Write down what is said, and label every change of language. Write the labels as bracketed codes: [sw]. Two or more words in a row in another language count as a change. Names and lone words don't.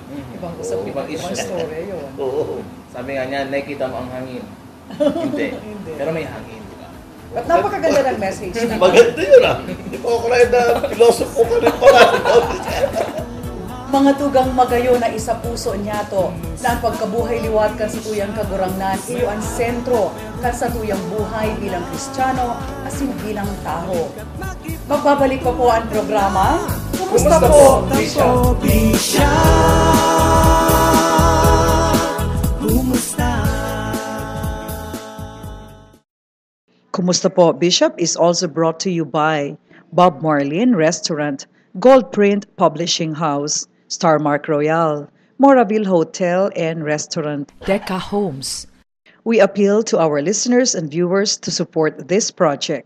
[tl] Ibang usapin, ibang story yun. Oo. Sabi nga niya, nakikita mo ang hangin. Hindi. Pero may hangin. At napakaganda ng message. Maganda yun Hindi pa ako kaya na philosopher ka rin pala. [bik] Mga tugang magayo na isa puso niya to, na ang pagkabuhay liwat kan sa tuyang kagurangnan, iyo ang sentro kan sa tuyang buhay bilang Kristiyano, asin bilang tao. [tl] Magbabalik pa po ang programa. Kumusta po, Bishop? [en] Kumusta po, Bishop is also brought to you by Bob Marlin Restaurant, Goldprint Publishing House, Starmark Royal, Moraville Hotel and Restaurant, Decca Homes. We appeal to our listeners and viewers to support this project.